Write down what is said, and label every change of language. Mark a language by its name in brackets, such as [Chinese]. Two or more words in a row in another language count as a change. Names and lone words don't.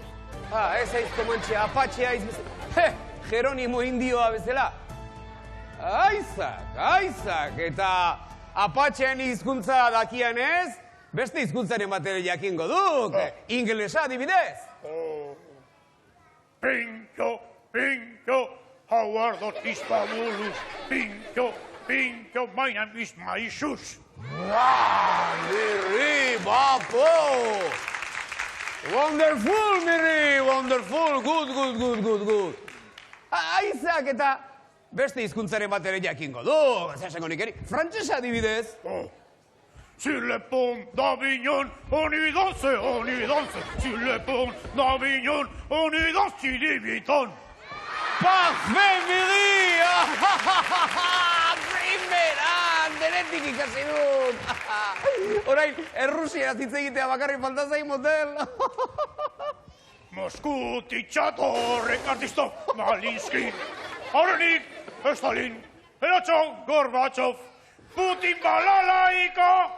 [Basque] Ez aiz komantxea, apatxea aiz bezala. Jeronimo indioa bezala. Aizak, eta apatxean hizkuntza dakian ez, beste hizkuntzaren bat ere jakingo duk. Ingelesa adibidez. [English] Pincho, how are the Tispamulus? Pincho, my name is Maishus. [Basque] Mirri, bapo! [English] Wonderful, Mirri, wonderful, good. [Basque] Aizak eta beste hizkuntzaren bat ere jakingo du, zesango nik eri. Frantsesa adibidez. [French] Sur le pont d'Avignon, on y danse. Sur le pont d'Avignon, on y danse, Txiribiton. Parfait, Mirri! [Basque] Primeran, denetik ikasi dut. Orain, errusia hitz egitea bakarrik falta zain, motel. Moskutitxatorrek artisto, Malinskin, Arenik, Stalin, Eratxon, Gorbatsov, Putin balalaika!